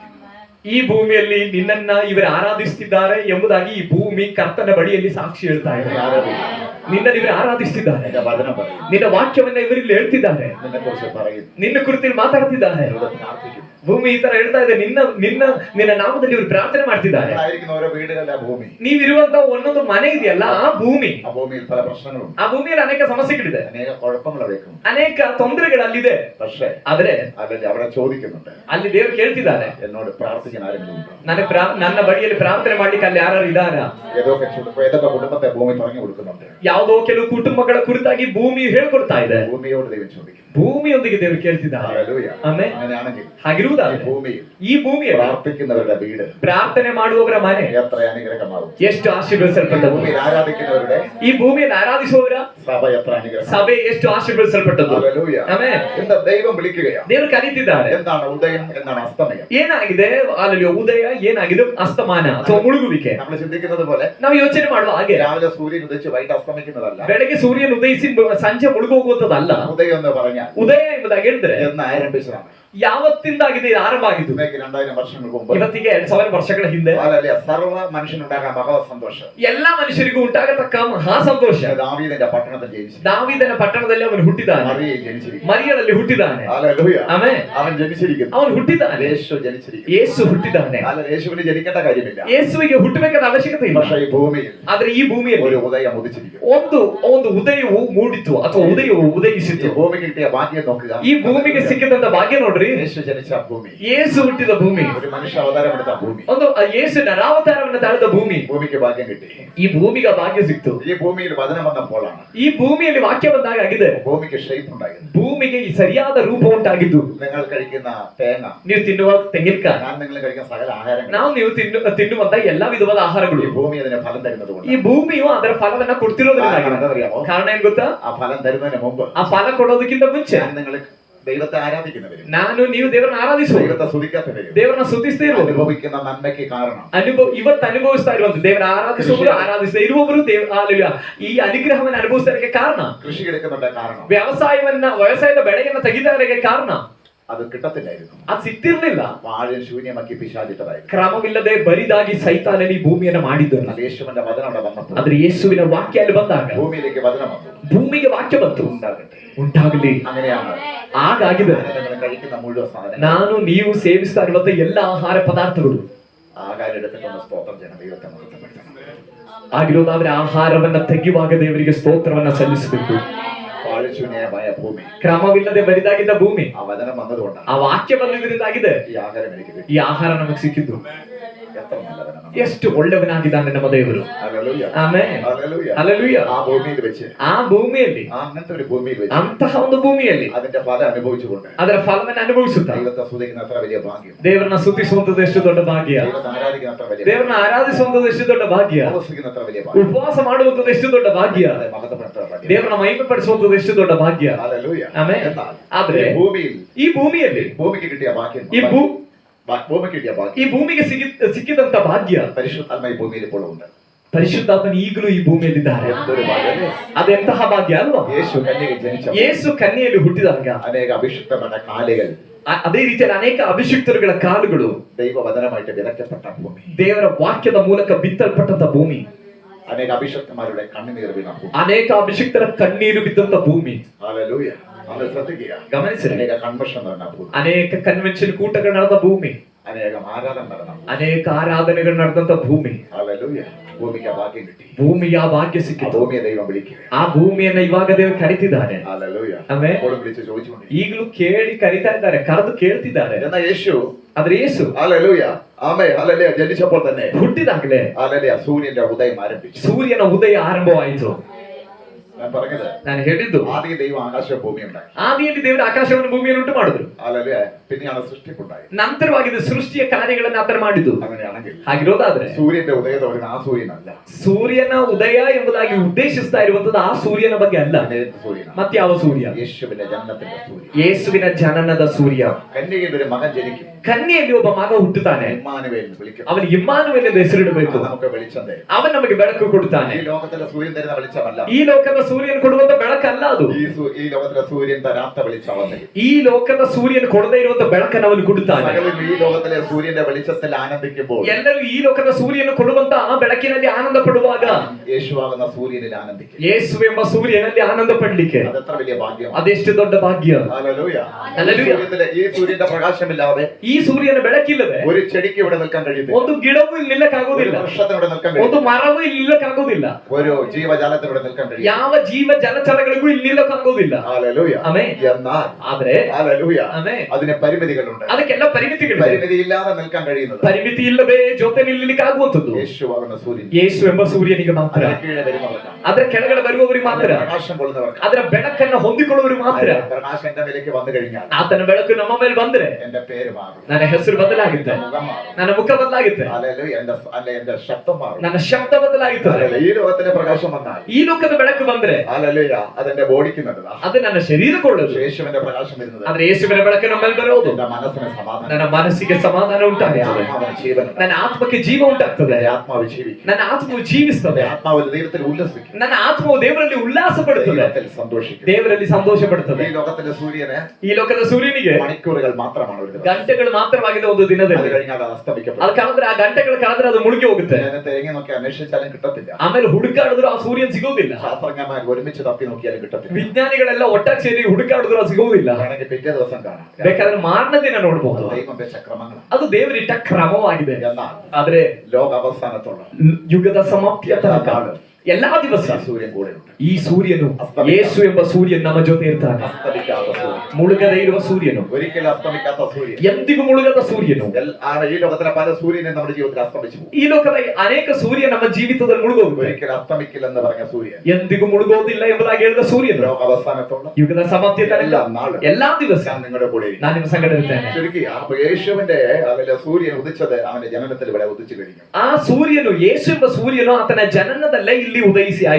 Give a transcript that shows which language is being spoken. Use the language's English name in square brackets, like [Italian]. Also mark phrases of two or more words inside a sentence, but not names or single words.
[Kannada] ಈ ಭೂಮಿಯಲ್ಲಿ ನಿನ್ನನ್ನ ಇವರು ಆರಾಧಿಸುತ್ತಿದ್ದಾರೆ ಎಂಬುದಾಗಿ ಈ ಭೂಮಿ ಕರ್ತನ ಬಳಿಯಲ್ಲಿ ಸಾಕ್ಷಿ ಹೇಳ್ತಾ ಇದೆ. ನಿನ್ನ ಇವರು ಆರಾಧಿಸುತ್ತಿದ್ದಾರೆ. [Malayalam] നിന്റെ വചനം പറയുന്നു. [Kannada] ನಿನ್ನ ವಾಕ್ಯವನ್ನ ಇವರಲ್ಲಿ ಹೇಳ್ತಿದ್ದಾರೆ. [Malayalam] നിന്നെ കുറിച്ച് പറയുന്നു. [Kannada] ನಿನ್ನ ಕುರಿತು ಮಾತಾಡ್ತಿದ್ದಾರೆ. [Malayalam] പ്രാർത്ഥിക്കുന്നു. [Kannada] ಭೂಮಿ ಈ ತರ ಹೇಳ್ತಾ ಇದೆ, ನಿನ್ನ ನಾಮದಲ್ಲಿ ಇವರು ಪ್ರಾರ್ಥನೆ ಮಾಡ್ತಿದ್ದಾರೆ. [Malayalam] ആയിരിക്കുന്ന ഓരോ വീടുകളിലെ ആ ഭൂമി, [Kannada] ನೀವಿರುವಂತ ಒಂದೊಂದು ಮನೆ ಇದೆಯಲ್ಲ ಆ ಭೂಮಿ, [Malayalam] ആ ഭൂമിയിൽ പല പ്രശ്നങ്ങളുണ്ട്. [Kannada] ಆ ಭೂಮಿಯಲ್ಲಿ ಅನೇಕ ಸಮಸ್ಯೆಗಳಿದೆ, [Malayalam] അനേക കുഴപ്പങ്ങൾ അവിടേക്കും. [Kannada] ಅನೇಕ ತೊಂದರೆಗಳು ಅಲ್ಲಿದೆ. [Malayalam] പക്ഷേ [Kannada] ಆದ್ರೆ [Malayalam] അല്ലെങ്കിൽ അവിടെ ചോദിക്കുന്നുണ്ട്, [Kannada] ಅಲ್ಲಿ ದೇವರು ಕೇಳ್ತಿದ್ದಾರೆ, [Malayalam] എന്നോട് പ്രാർത്ഥിക്കാൻ ആരെങ്കിലും ഉണ്ടോ? [Kannada] ನನ್ನ ಬಳಿಯಲ್ಲಿ ಪ್ರಾರ್ಥನೆ ಮಾಡ್ಲಿಕ್ಕೆ ಅಲ್ಲಿ ಯಾರು ಇದಾರ? [Malayalam] ഏതൊക്കെ കുടുംബത്തെ ഭൂമി പറഞ്ഞു കൊടുക്കുന്നുണ്ട്. [Kannada] ಯಾವುದೋ ಕೆಲವು ಕುಟುಂಬಗಳ ಕುರಿತಾಗಿ ಭೂಮಿ ಹೇಳ್ಕೊಡ್ತಾ ಇದೆ. [Malayalam] ഭൂമിയോട് ദൈവം ചോദിക്കും. [Kannada] ಭೂಮಿಯೊಂದಿಗೆ ದೇವರು ಕೇಳ್ತಿದ್ದಾರೆ. [Malayalam] ഹല്ലേലൂയ. [Kannada] ಆಮೆನ್. [Malayalam] അങ്ങനെയാണെങ്കിൽ [Kannada] ಇರುವುದಾದ್ರೆ [Malayalam] ഭൂമിയിൽ [Kannada] ಈ ಭೂಮಿಯಲ್ಲಿ [Malayalam] പ്രാർത്ഥിക്കുന്നവരുടെ വീട് [Kannada] ಪ್ರಾರ್ಥನೆ ಮಾಡುವವರ ಮನೆ [Malayalam] എത്ര അനുഗ്രഹമാവും. [Kannada] ಎಷ್ಟು ಆಶೀರ್ವದಿಸಲ್ಪಟ್ಟದ್ದು. [Malayalam] ഭൂമിയിൽ ആരാധിക്കുന്നവരുടെ [Kannada] ಈ ಭೂಮಿಯಲ್ಲಿ ಆರಾಧಿಸುವವರ [Malayalam] സഭ എത്ര അനുഗ്രഹം. [Kannada] ಸಭೆ ಎಷ್ಟು ಆಶೀರ್ವದಿಸಲ್ಪಟ್ಟದ್ದು. [Malayalam] ഹല്ലേലൂയ. [Kannada] ಆಮೆನ್. [Malayalam] എന്താ ദൈവം വിളിക്കുകയാണ്. [Kannada] ದೇವರು ಕರೀತಿದ್ದಾರೆ. [Malayalam] എന്താണ് ഉദയം, എന്താണ് അസ്തമയം? [Kannada] ಏನಾಗಿದೆ ಅಲ್ಲಿ ಉದಯ, ಏನಾಗಿದೆ ಅಸ್ತಮಾನ ಅಥವಾ ಮುಳುಗುವಿಕೆ. [Malayalam] നമ്മൾ ചിന്തിക്കുന്നത് പോലെ [Kannada] ನಾವು ಯೋಚನೆ ಮಾಡುವ ಹಾಗೆ [Malayalam] രാവിലെ സൂര്യൻ ഉദിച്ച് വൈകിട്ട് അസ്തമിക്കുന്നതല്ല. [Kannada] ಬೆಳಗ್ಗೆ ಸೂರ್ಯನ ಉದಯಿಸಿ ಸಂಜೆ ಮುಳುಗೋಗುವಂತದಲ್ಲ. [Malayalam] ഉദയം എന്ന് പറഞ്ഞാൽ [Kannada] ಉದಯ ಎಂಬುದಾಗಿ ಹೇಳಿದ್ರೆ [Malayalam] എന്ന് ആരംഭിച്ചതാണ്. [Kannada] ಯಾವತ್ತಿಂದಾಗಿದೆ ಇದು ಆರಂಭ ಆಗಿದ್ದು. [Malayalam] 2000 ವರ್ಷങ്ങൾക്ക് മുമ്പ് [Kannada] ಇವತ್ತಿಗೆ 2000 ವರ್ಷಗಳ ಹಿಂದೆ [Malayalam] അല്ലല്ലേ സർവ്വ മനുഷ്യനുണ്ടാകാൻ മഹാ സന്തോഷം. [Kannada] ಎಲ್ಲಾ ಮನುಷ್ಯರಿಗೂ ಉಂಟಾಗತಕ್ಕ ಮಹಾ ಸಂತೋಷ. [Malayalam] ദാവീദിന്റെ പട്ടണത്തിൽ ജനിച്ചു. [Kannada] ದಾವೀದನ ಪಟ್ಟಣದಲ್ಲಿ ಅವನು ಹುಟ್ಟಿದ್ದಾನೆ. [Malayalam] മറിയയിൽ ജനിച്ചിരിക്കുന്നു. [Kannada] ಮರಿಯಳಲ್ಲಿ ಹುಟ್ಟಿದ್ದಾನೆ. [Malayalam] ഹല്ലേലൂയ. [Kannada] ಆಮೆನ್. [Malayalam] അവൻ ജനിച്ചിരിക്കുന്നു. [Kannada] ಅವನು ಹುಟ್ಟಿದ್ದಾನೆ. [Malayalam] യേശു ജനിച്ചിരിക്കുന്നു. [Kannada] ಯೇಸು ಹುಟ್ಟಿದ್ದಾನೆ. [Malayalam] അല്ല, യേശുവിന് ജനിക്കേണ്ട കാര്യമില്ല. [Kannada] ಯೇಸುವಿಗೆ ಹುಟ್ಟಬೇಕಾದ ಅವಶ್ಯಕತೆ ಇಲ್ಲ. [Malayalam] പക്ഷേ ഈ ഭൂമിയിൽ [Kannada] ಆದ್ರೆ ಈ ಭೂಮಿಯಲ್ಲಿ [Malayalam] ഒരു ഉദയം ഉദിച്ചിരിക്കുന്നു. [Kannada] ಒಂದು ಉದಯವು ಮೂಡಿತು ಅಥವಾ ಉದಯವು [Malayalam] ഈ [Kannada] ಉದಯಿಸಿತು. [Malayalam] ഭൂമിക്ക് കിട്ടിയ ഭാഗ്യം നോക്കുക. [Kannada] ಈ ಭೂಮಿಗೆ ಸಿಕ್ಕಿದಂತ ಭಾಗ್ಯ ನೋಡ್ರಿ. [Malayalam] യേശു ജനിച്ച ഭൂമി, [Kannada] ಯೇಸು ಹುಟ್ಟಿದ ಭೂಮಿ, [Malayalam] ഒരു മനുഷ്യ അവതാരം എടുത്ത ഭൂമി, [Kannada] ಒಂದು ಯೇಸು ನರಾವತಾರವನ್ನು ತಾಳಿದ ಭೂಮಿ. [Malayalam] ഭൂമിക്ക് ഭാഗ്യം കിട്ടി. [Kannada] ಈ ಭೂಮಿಗೆ ಭಾಗ್ಯ ಸಿಕ್ತು. [Malayalam] ഈ ഭൂമിയിൽ വചനം വന്നപ്പോഴാണ് [Kannada] ಈ ಭೂಮಿಯಲ್ಲಿ ವಾಕ್ಯ ಬಂದಾಗ ಆಗಿದೆ. [Malayalam] ഭൂമിക്ക് ഷേപ്പ് ഉണ്ടായത്. [Kannada] ಭೂಮಿಗೆ ಈ ಸರಿಯಾದ ರೂಪ ಉಂಟಾಗಿದ್ದು. [Malayalam] നിങ്ങൾ കഴിക്കുന്ന തേങ്ങ, [Kannada] ನೀವು ತಿನ್ನುವ ತೆಂಗಿನಕಾಯಿ, [Malayalam] ഞാൻ നിങ്ങൾ കഴിക്കുന്ന സകല ആഹാരങ്ങൾ, [Kannada] ನಾವು ನೀವು ತಿನ್ನುವಂತ ಎಲ್ಲಾ ವಿಧವಾದ ಆಹಾರಗಳು, [Malayalam] ഈ ഭൂമി അതിന് ഫലം തരുന്നത് കൊണ്ട്. [Kannada] ಈ ಭೂಮಿಯು ಅದರ ಫಲವನ್ನ ಕೊಡ್ತಿರೋದ್ರಿಂದ. [Malayalam] എന്താ അറിയാമോ? [Kannada] ಕಾರಣ ಏನ್ ಗೊತ್ತಾ? [Malayalam] ആ ഫലം തരുന്നതിന് മുമ്പ്, [Kannada] ಆ ಫಲ ಕೊಡೋದಕ್ಕಿಂತ ಮುಂಚೆ [Malayalam] ഞാൻ നിങ്ങൾ ദൈവത്തെ ആരാധിക്കുന്നവരും, [Kannada] ನಾನು ನೀವು ದೇವರನ್ನ ಆರಾಧಿಸುವ, [Malayalam] ദൈവത്തെ സ്തുതിക്കാത്തവരും, [Kannada] ದೇವರನ್ನ ಸ್ತುತಿಸದೇ ಇರುವ, [Malayalam] അനുഭവിക്കുന്ന നന്മയ്ക്ക് കാരണം [Kannada] ಇವತ್ತು ಅನುಭವಿಸ್ತಾ ಇರುವಂತ ದೇವರ ಆರಾಧಿಸುವವರು, ಆರಾಧಿಸದೇ ಇರುವವರು ಈ ಅನುಗ್ರಹವನ್ನು ಅನುಭವಿಸ್ತಾ ಇರೋಕೆ ಕಾರಣ, [Malayalam] കൃഷി എടുക്കുന്നുണ്ട് കാരണം, [Kannada] ವ್ಯವಸಾಯದ ಬೆಳೆಯನ್ನ ತೆಗಿತಾ ಇರೋಕೆ ಕಾರಣ, [Malayalam] അത് കിട്ടത്തില്ലായിരുന്നു. [Kannada] ಅದು ಸಿಕ್ತಿರ್ಲಿಲ್ಲ. [Malayalam] വാഴൻ ശൂന്യമാക്കി പിശാചിട്ടതായിരുന്നു. [Kannada] ಕ್ರಮವಿಲ್ಲದೆ ಬರಿದಾಗಿ ಸೈತಾನಲ್ಲಿ ಭೂಮಿಯನ್ನು ಮಾಡಿದ್ದನು. [Malayalam] യേശുവിന്റെ വചനം അവിടെ വന്നപ്പോൾ, [Kannada] ಆದ್ರೆ ಯೇಸುವಿನ ವಾಕ್ಯ ಅಲ್ಲಿ ಬಂದಾಗ [Malayalam] ഭൂമിയിലേക്ക് വചനം വന്നു. [Kannada] ಭೂಮಿಗೆ ವಾಕ್ಯ ಬಂತು. [Malayalam] ഉണ്ടാകട്ടെ, [Kannada] ಉಂಟಾಗಲಿ. [Malayalam] അങ്ങനെയാണ് [Kannada] ಹಾಗಾಗಿದೆ. [Malayalam] നിങ്ങൾ കഴിക്കുന്ന മുഴുവൻ സാധനം, [Kannada] ನಾನು ನೀವು ಸೇವಿಸ್ತಾ ಇರುವಂತ ಎಲ್ಲ ಆಹಾರ ಪದಾರ್ಥಗಳು [Malayalam] ആഹാരം എടുത്തിട്ടൊന്ന് സ്തോത്രം ചെയ്യണം, ദൈവത്തെ മഹത്വപ്പെടുത്തണം. [Kannada] ಆಗಿರೋದಾದ್ರೆ ಆಹಾರವನ್ನ ತೆಗೆಯುವಾಗ ದೇವರಿಗೆ ಸ್ತೋತ್ರವನ್ನ ಸಲ್ಲಿಸಬೇಕು. [Malayalam] വാഴശൂന്യമായ ഭൂമി, [Kannada] ಕ್ರಮವಿಲ್ಲದೆ ಬರಿದಾಗಿದ್ದ ಭೂಮಿ, [Malayalam] ആ വചനം വന്നതുകൊണ്ടാണ് [Kannada] ಆ ವಾಕ್ಯ ಬಂದಿದ್ದರಿಂದಾಗಿದೆ [Malayalam] ഈ ആഹാരം എനിക്ക് കിട്ടി. [Kannada] ಈ ಆಹಾರ ನಮಗೆ ಸಿಕ್ಕಿದ್ದು. [Malayalam] എത്ര നല്ലവനാണ്. [Kannada] ಎಷ್ಟು ಒಳ್ಳೆಯವನಾಗಿದ್ದಾನೆ ನಮ್ಮ ದೇವರು. [Malayalam] ഹല്ലേലൂയ. [Kannada] ಆಮೆನ್. [Malayalam] ഹല്ലേലൂയ. [Kannada] ಹಲ್ಲೆಲೂಯಾ. [Malayalam] ആ ഭൂമിയിൽ വെച്ച്, [Kannada] ಆ ಭೂಮಿಯಲ್ಲಿ, [Malayalam] അങ്ങനത്തെ ഒരു ഭൂമിയിൽ വെച്ച്, [Kannada] ಅಂತಹ ಒಂದು ಭೂಮಿಯಲ್ಲಿ [Malayalam] അതിന്റെ ഫലം അനുഭവിച്ചുകൊണ്ട് [Kannada] ಅದರ ಫಲವನ್ನು ಅನುಭವಿಸುತ್ತಾ [Malayalam] ദൈവത്തെ സ്തുതിക്കുന്ന അത്ര വലിയ ഭാഗ്യം, [Kannada] ದೇವರನ್ನ ಸ್ತುತಿಸುವಂತದ್ದು ಎಷ್ಟು ದೊಡ್ಡ ಭಾಗ್ಯ, [Malayalam] ദൈവത്തെ ആരാധിക്കുന്ന അത്ര വലിയ [Kannada] ದೇವರನ್ನ ಆರಾಧಿಸುವಂತದ್ದು ಎಷ್ಟು ದೊಡ್ಡ ಭಾಗ್ಯ, [Malayalam] ഉപവസിക്കുന്ന അത്ര വലിയ ഭാഗ്യം, [Kannada] ಉಪವಾಸ ಮಾಡುವಂತದ್ದು ಎಷ್ಟು ದೊಡ್ಡ ಭಾಗ್ಯ, [Malayalam] ദൈവത്തെ മഹത്വപ്പെടുത്തുന്ന അത്ര ഭാഗ്യം. [Kannada] ದೇವರನ್ನ ಮಹಿಮೆ ಪಡಿಸುವಂತದ್ದು ಎಷ್ಟು ದೊಡ್ಡ ಭಾಗ್ಯ. [Malayalam] ഹല്ലേലൂയ. [Kannada] ಆಮೆನ್. [Malayalam] എന്നാൽ [Kannada] ಆದ್ರೆ [Malayalam] ഈ ഭൂമിയിൽ, [Kannada] ಈ ಭೂಮಿಯಲ್ಲಿ, [Malayalam] ഭൂമിക്ക് കിട്ടിയ ഭാഗ്യം, ഭൂമിക്ക് കിട്ടിയ ഭാഗ്യം, [Kannada] ಈ ಭೂಮಿಗೆ ಸಿಕ್ಕಿದಂತ ಭಾಗ್ಯ, [Malayalam] പരിശുദ്ധാത്മ ഈ ഭൂമിയിൽ ഇപ്പോഴും ഉണ്ട്. [Kannada] ಪರಿಶುದ್ಧಾತ್ಮನ ಈಗಲೂ ಈ ಭೂಮಿಯಲ್ಲಿದ್ದಾರೆ. [Malayalam] എന്തൊരു ഭാഗ്യം. [Kannada] ಅದೆಂತಹ ಭಾಗ್ಯ ಅಲ್ವಾ? [Malayalam] യേശു കന്യകയിൽ ജനിച്ച, [Kannada] ಯೇಸು ಕನ್ಯೆಯಲ್ಲಿ ಹುಟ್ಟಿದಾಗ [Malayalam] അനേക അഭിഷിക്തപ്പെട്ട കാലുകൾ, [Kannada] ಅದೇ ರೀತಿಯಲ್ಲಿ ಅನೇಕ ಅಭಿಷಿಕ್ತರುಗಳ ಕಾಲುಗಳು [Malayalam] ദൈവവചനമായിട്ട് വിതയ്ക്കപ്പെട്ട ഭൂമി, [Kannada] ದೇವರ ವಾಕ್ಯದ ಮೂಲಕ ಬಿತ್ತಲ್ಪಟ್ಟಂತ ಭೂಮಿ, [Malayalam] അനേക അഭിഷിക്തന്മാരുടെ കണ്ണുനീർ വീണ ഭൂമി, [Kannada] ಅನೇಕ ಅಭಿಷಿಕ್ತರ ಕಣ್ಣೀರು ಬಿದ್ದಂತ ಭೂಮಿ. [Malayalam] ഹല്ലേലൂയ. അത് ശ്രദ്ധിക്കുക. [Kannada] ಗಮನಿಸಿರಿ. [Malayalam] അനേക കൺവെൻഷൻ നടന്ന ഭൂമി, [Kannada] ಅನೇಕ ಕನ್ವೆನ್ಷನ್ ಕೂಟಗಳು ನಡೆದ ಭೂಮಿ, [Malayalam] അനേകം ആരാധന നടന്ന ഭൂമി. [Kannada] ಅನೇಕ ಆರಾಧನೆಗಳು ನಡೆದಂತ ಭೂಮಿ. [Malayalam] ഹല്ലേലൂയ. ഭൂമിക്ക് ഭാഗ്യം കിട്ടി. [Kannada] ಭೂಮಿಯ ಭಾಗ್ಯ [Malayalam] ആ [Kannada] ಸಿಕ್ಕಿತು. [Malayalam] ഭൂമിയെ ദൈവം വിളിക്കുക. [Kannada] ಆ ಭೂಮಿಯನ್ನ ಇವಾಗ ದೇವರು ಕರೀತಿದ್ದಾರೆ. [Malayalam] ഹല്ലേലൂയ. [Kannada] ಆಮೆನ್. [Malayalam] എപ്പോഴും വിളിച്ച് ചോദിച്ചുകൊണ്ടിരിക്കും. [Kannada] ಈಗಲೂ ಕೇಳಿ ಕರೀತಾ ಇದ್ದಾರೆ, ಕರೆದು ಕೇಳ್ತಿದ್ದಾರೆ. [Malayalam] എന്നാൽ യേശു, [Kannada] ಆದ್ರೆ ಯೇಸು [Malayalam] ഹല്ലേലൂയ, ആമേൻ, ഹല്ലേലൂയ, ജനിച്ചപ്പോൾ തന്നെ, [Kannada] ಹುಟ್ಟಿದಾಗಲೇ [Malayalam] ഹല്ലേലൂയ, സൂര്യന്റെ ഉദയം ആരംഭിച്ചു. [Kannada] ಸೂರ್ಯನ ಉದಯ ಆರಂಭವಾಯಿತು. [Malayalam] ഞാൻ പറഞ്ഞത്, [Kannada] ನಾನು ಹೇಳಿದ್ದು, [Malayalam] ആദ്യം ദൈവം ആകാശ ഭൂമി ഉണ്ടാക്കി. [Kannada] ಆದಿಯಲ್ಲಿ ದೇವರು ಆಕಾಶವನ್ನು ಭೂಮಿಯನ್ನು ಉಂಟು ಮಾಡಿದ್ರು. [Malayalam] ഹല്ലേലൂയ. പിന്നെയാണ് സൃഷ്ടിപ്പുണ്ടായത്. [Kannada] ನಂತರವಾಗಿದೆ ಸೃಷ್ಟಿಯ ಕಾರ್ಯಗಳನ್ನು ಆತರ ಮಾಡಿದ್ದು. [Malayalam] അങ്ങനെയാണെങ്കിൽ [Kannada] ಹಾಗಿರೋದಾದ್ರೆ [Malayalam] സൂര്യന്റെ ഉദയത്തോടെ ആ സൂര്യനല്ല, [Kannada] ಸೂರ್ಯನ ಉದಯ ಎಂಬುದಾಗಿ ಉದ್ದೇಶಿಸ್ತಾ ಇರುವಂತದ್ದು ಆ ಸೂರ್ಯನ ಬಗ್ಗೆ ಅಲ್ಲ. [Malayalam] സൂര്യനാണ് [Kannada] ಮತ್ತೆ ಯಾವ ಸೂರ್ಯ? [Malayalam] യേശുവിന്റെ ജനനത്തിന്റെ സൂര്യൻ. [Kannada] ಯೇಸುವಿನ ಜನನದ ಸೂರ್ಯ. [Malayalam] കന്യകയിൽ ഒരു മകൻ ജനിക്കും, [Kannada] ಕನ್ಯೆಯಲ್ಲಿ ಒಬ್ಬ ಮಗ ಹುಟ್ಟುತ್ತಾನೆ. [Malayalam] ഇമ്മാനുവേൽ വിളിക്കും. [Kannada] ಅವನು ಇಮ್ಮಾನುವೇಲ್ ಎಂದು ಹೆಸರಿಡಬೇಕು. [Malayalam] നമുക്ക് വെളിച്ചം തരും. [Kannada] ಅವನು ನಮಗೆ ಬೆಳಕು ಕೊಡುತ್ತಾನೆ. [Malayalam] ഈ ലോകത്തിലെ സൂര്യൻ തരുന്ന വെളിച്ചമല്ല, [Kannada] ಈ ಲೋಕದ ಸೂರ್ಯನ ಕೊಡುವಂತ ಬೆಳಕಲ್ಲ ಅದು. [Malayalam] ഈ ലോകത്തിലെ സൂര്യൻ തരാത്ത വെളിച്ചം അവൻ തരും. [Kannada] ಈ ಲೋಕದ ಸೂರ್ಯನ ಕೊಡದೇ ಇರುವಂತ ಬೆಳಕನ್ನು ಅವನು ಕೊಡುತ್ತಾನೆ. [Malayalam] സകലരും ഈ ലോകത്തിലെ സൂര്യന്റെ വെളിച്ചത്തിൽ ആനന്ദിക്കുമ്പോൾ, [Kannada] ಎಲ್ಲರೂ ಈ ಲೋಕದ ಸೂರ್ಯನ ಕೊಡುವಂತ ಆ ಬೆಳಕಿನಲ್ಲಿ ಆನಂದ ಪಡುವಾಗ, [Malayalam] യേശുവാകുന്ന ಸೂര്യനിൽ ಆನಂദിക്കും. [Kannada] ಯೇಸು ಎಂಬ ಸೂರ್ಯನಲ್ಲಿ ಆನಂದ ಪಡ್ಲಿಕ್ಕೆ [Malayalam] അതെത്ര വലിയ ഭാഗ്യം. [Kannada] ಅದೆಷ್ಟು ದೊಡ್ಡ ಭಾಗ್ಯ. [Malayalam] ഹല്ലേലൂയ. ഹല്ലേലൂയ. ഈ സൂര്യന്റെ പ്രകാശമില്ലാതെ [Kannada] ಈ ಸೂರ್ಯನ ಬೆಳಕಿಲ್ಲದೆ [Malayalam] ഒരു ചെടിക്ക് ഇവിടെ നിൽക്കാൻ കഴിയത്തില്ല, [Kannada] ಒಂದು ಗಿಡವೂ ಇಲ್ಲಿ ನಿಲ್ಲಕ್ಕಾಗೋದಿಲ್ಲ, [Malayalam] ഒരു വൃക്ഷത്തിന് ഇവിടെ നിൽക്കാൻ [Kannada] ಒಂದು [Malayalam] കഴിയും, [Kannada] ಮರವೂ ಇಲ್ಲಿ ನಿಲ್ಲಕ್ಕಾಗೋದಿಲ್ಲ, [Malayalam] ഒരു ജീവജാലത്തിന് ഇവിടെ നിൽക്കാൻ കഴിയും. [Kannada] ಯಾವ ಜೀವ ಜಲಚರಗಳಿಗೂ ಇಲ್ಲಿ ನಿಲ್ಲಕ್ಕಾಗೋದಿಲ್ಲ. [Malayalam] ഹല്ലേലൂയ. ആമേൻ. എന്നാൽ [Kannada] ಆದ್ರೆ [Malayalam] ഹല്ലേലൂയ ആമേൻ, അതിന് പരിമിതികളുണ്ട്. [Kannada] ಅದಕ್ಕೆಲ್ಲ ಪರಿಮಿತಿಗಳಿವೆ. [Malayalam] പരിമിതി ഇല്ലാതെ നിൽക്കാൻ കഴിയുന്നത് [Kannada] ಪರಿಮಿತಿ ಇಲ್ಲದೆ ಜೊತೆ ನಿಲ್ಲಲಿಕ್ಕಾಗುವಂಥದ್ದು [Malayalam] യേശു ആകുന്ന സൂര്യൻ. [Kannada] ಯೇಸು ಎಂಬ ಸೂರ್ಯನಿಗೆ ಮಾತ್ರ. [Malayalam] അതിന് കീഴെ വരുന്നവർക്ക്, [Kannada] ಅದರ ಕೆಳಗಡೆ ಬರುವವರಿಗೆ ಮಾತ್ರ, [Malayalam] പ്രകാശം കൊള്ളുന്നവർക്ക്, [Kannada] ಅದರ ಬೆಳಕನ್ನು ಹೊಂದಿಕೊಳ್ಳುವವರು ಮಾತ್ರ. [Malayalam] പ്രകാശം എന്റെ മേലേക്ക് വന്നു കഴിഞ്ഞാൽ [Kannada] ಆತನ ಬೆಳಕು ನಮ್ಮ ಮೇಲೆ ಬಂದ್ರೆ [Malayalam] എന്റെ പേര് മാറും, [Kannada] ನನ್ನ ಹೆಸರು ಬದಲಾಗುತ್ತೆ, [Malayalam] മുഖം മാറും. [Kannada] ನನ್ನ ಮುಖ ಬದಲಾಗುತ್ತೆ, [Malayalam] ഹല്ലേലൂയ. എന്റെ ശബ്ദം മാറും. [Kannada] ನನ್ನ ಶಬ್ದ ಬದಲಾಗುತ್ತದೆ. [Malayalam] ഹല്ലേലൂയ. ഈ ലോകത്തിന്റെ പ്രകാശം വന്നാൽ, [Kannada] ಈ ಲೋಕದ ಬೆಳಕು ಬಂದ್ರೆ [Malayalam] ഹല്ലേലൂയ, അതെന്റെ ബോഡിക്ക് നല്ലതാ. [Kannada] ಅದು ನನ್ನ ಶರೀರಕೊಳ್ಳೋದು. [Malayalam] യേശുവിന്റെ പ്രകാശം വരുന്നത് [Kannada] ಆದ್ರೆ ಯೇಸುವಿನ ಬೆಳಕು ನಮ್ಮಲ್ಲಿ ಬರೋದು [Malayalam] എന്റെ മനസ്സിന് സമാധാനം, [Kannada] ನನ್ನ ಮನಸ್ಸಿಗೆ ಸಮಾಧಾನ ಉಂಟಾಗುತ್ತದೆ, [Malayalam] ആത്മാവിന് ജീവൻ, [Kannada] ನನ್ನ ಆತ್ಮಕ್ಕೆ ಜೀವ ಉಂಟಾಗ್ತದೆ, [Malayalam] എന്റെ ആത്മാവ് ജീവിക്കും, [Kannada] ನನ್ನ ಆತ್ಮವು ಜೀವಿಸ್ತದೆ, [Malayalam] എന്റെ ആത്മാവ് ദൈവത്തിൽ ഉല്ലസിക്കും, [Kannada] ನನ್ನ ಆತ್ಮವು ದೇವರಲ್ಲಿ ಉಲ್ಲಾಸ ಪಡುತ್ತದೆ, [Malayalam] ദൈവത്തിൽ സന്തോഷിക്കും. [Kannada] ದೇವರಲ್ಲಿ ಸಂತೋಷ ಪಡುತ್ತದೆ. [Malayalam] ഈ ലോകത്തിലെ സൂര്യന് [Kannada] ಈ ಲೋಕದ ಸೂರ್ಯನಿಗೆ [Malayalam] മണിക്കൂറുകൾ മാത്രമാണ് ഒരു ദിവസം. [Kannada] ಗಂಟೆಗಳು ಮಾತ್ರವಾಗಿದೆ ಒಂದು [Malayalam] അത് [Kannada] ದಿನದಲ್ಲಿ. [Malayalam] കഴിഞ്ഞാൽ അത് അസ്തമിക്കപ്പെടും. [Kannada] ಅದು ಕಳೆದ್ರೆ ಆ ಗಂಟೆಗಳು ಕಳೆದ್ರೆ ಅದು ಮುಳುಗಿ ಹೋಗುತ್ತೆ. [Malayalam] ഞാൻ തേങ്ങി നോക്കി അന്വേഷിച്ചാലും കിട്ടത്തില്ല. [Kannada] ಆಮೇಲೆ ಹುಡುಕಾಡಿದ್ರು ಆ ಸೂರ್ಯನ್ ಸಿಗೋದಿಲ್ಲ. [Malayalam] ശാസ്ത്രജ്ഞന്മാർ ഒരുമിച്ച് തപ്പി നോക്കിയാലും കിട്ടത്തില്ല. [Kannada] ವಿಜ್ಞಾನಿಗಳೆಲ್ಲ ಒಟ್ಟಾಗಿ ಸೇರಿ ಹುಡುಕಾಡಿದ್ರು ಅದು ಸಿಗೋದಿಲ್ಲ. [Malayalam] വേണമെങ്കിൽ പിറ്റേ ദിവസം കാണാം. [Kannada] ಬೇಕಾದ್ರೆ ಮಾರನೇ ದಿನ ನೋಡಬಹುದು. [Malayalam] ദൈവം വെച്ച ക്രമങ്ങൾ. [Kannada] ಅದು ದೇವರಿಟ್ಟ ಕ್ರಮವಾಗಿದೆ. [Malayalam] എന്നാൽ [Kannada] ಆದ್ರೆ [Malayalam] ലോക അവസാനത്തോളം [Kannada] ಯುಗದ ಸಮಾಪ್ತಿಯ ತನಕ ಎಲ್ಲಾ ದಿವಸ [Malayalam] സൂര്യൻ കൂടെ ഉണ്ട്. [Kannada] ಈ ಸೂರ್ಯನು, ಯೇಸು ಎಂಬ ಸೂರ್ಯನ್ ನಮ್ಮ ಜೊತೆ ಇರ್ತಾನೆ. [Malayalam] അസ്തമിക്കാത്ത സൂര്യൻ, [Kannada] ಮುಳುಗದೆ ಇರುವ ಸೂರ್ಯನು, [Malayalam] ഒരിക്കലും അസ്തമിക്കാത്ത സൂര്യൻ. [Kannada] ಎಂದಿಗೂ ಮುಳುಗದ ಸೂರ್ಯನು. [Malayalam] ഈ ലോകത്തിലെ പല സൂര്യനെ നമ്മുടെ ജീവിതത്തിൽ അസ്തമിച്ചു പോകും. [Kannada] ಈ ಲೋಕದ ಅನೇಕ ಸೂರ್ಯ ನಮ್ಮ ಜೀವಿತದಲ್ಲಿ ಮುಳುಗೋಗುತ್ತೆ. [Malayalam] ഒരിക്കലും അസ്തമിക്കില്ലെന്ന് പറഞ്ഞ സൂര്യൻ [Kannada] ಎಂದಿಗೂ ಮುಳುಗೋದಿಲ್ಲ ಎಂಬುದಾಗಿ ಹೇಳಿದ ಸೂರ್ಯನು [Malayalam] ലോക അവസാനത്തോളം [Kannada] ಯುಗದ ಸಮಾಪ್ತಿಯ ತನಕ [Malayalam] എല്ലാ നാളും [Kannada] ಎಲ್ಲಾ ದಿವಸ [Malayalam] ഞാൻ നിങ്ങളുടെ കൂടെ ഇരിക്കും. [Kannada] ನಾನು ನಿಮ್ಮ ಸಂಗಡ ಇರ್ತೇನೆ. [Malayalam] ശരിക്കും അപ്പൊ യേശുവിന്റെ അതിലെ സൂര്യൻ ഉദിച്ചത് അവന്റെ ജനനത്തിൽ ഇവിടെ ഉദിച്ചു കഴിഞ്ഞു. [Kannada] ಆ ಸೂರ್ಯನು, ಯೇಸು ಎಂಬ ಸೂರ್ಯನು ಆತನ ಜನನದಲ್ಲೇ ಇಲ್ಲಿ ಉದಯಿಸಿ ಆಯಿತು.